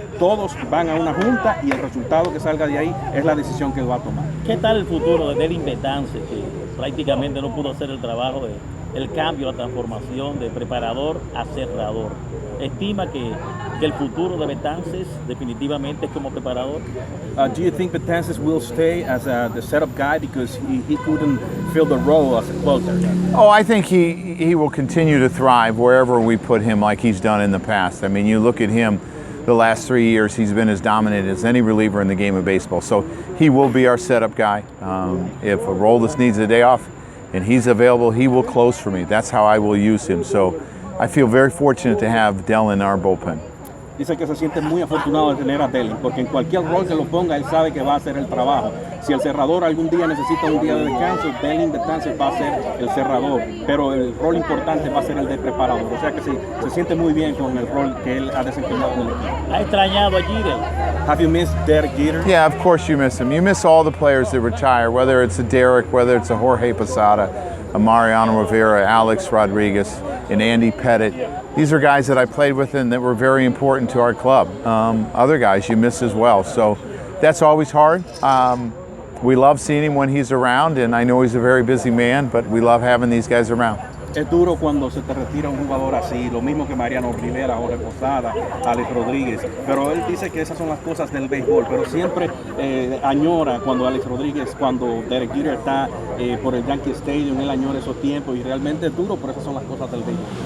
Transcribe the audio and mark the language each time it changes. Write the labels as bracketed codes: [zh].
[es] Todos van a una junta y el resultado que salga de ahí es la decisión que él va a tomar. ¿Qué tal el futuro de Devin Betances, que prácticamente no pudo hacer el trabajo el cambio, la transformación de preparador a cerrador? ¿Estima que el futuro de Betances definitivamente es como preparador? [en] Do you think Betances will stay as the setup guy because he couldn't fill the role as a closer? Oh, I think he will continue to thrive wherever we put him like he's done in the past. I mean, you look at him the last 3 years, he's been as dominant as any reliever in the game of baseball. So he will be our setup guy. If Aroldis needs a day off and he's available, he will close for me. That's how I will use him. So I feel very fortunate to have Dell in our bullpen. [es] Dice que se siente muy afortunado de tener a Dellin, porque en cualquier rol que lo ponga, él sabe que va a hacer el trabajo. Si el cerrador algún día necesita un día de descanso, Dellin de Tancer va a ser el cerrador, pero el rol importante va a ser el de preparador. O sea que sí, se siente muy bien con el rol que él ha desempeñado en el equipo. ¿Ha extrañado a Giraldi? [en] Have you missed Derek Jeter? Yeah, of course you miss him. You miss all the players that retire, whether it's a Derek, whether it's a Jorge Posada, a Mariano Rivera, Alex Rodriguez, and Andy Pettit. These are guys that I played with and that were very important to our club. Other guys you miss as well. So that's always hard. We love seeing him when he's around, and I know he's a very busy man, but we love having these guys around. [es] Es duro cuando se te retira un jugador así, lo mismo que Mariano Rivera, Jorge Posada, Alex Rodríguez, pero él dice que esas son las cosas del béisbol, pero siempre añora cuando Alex Rodríguez, cuando Derek Jeter está por el Yankee Stadium, él añora esos tiempos y realmente es duro, pero esas son las cosas del béisbol.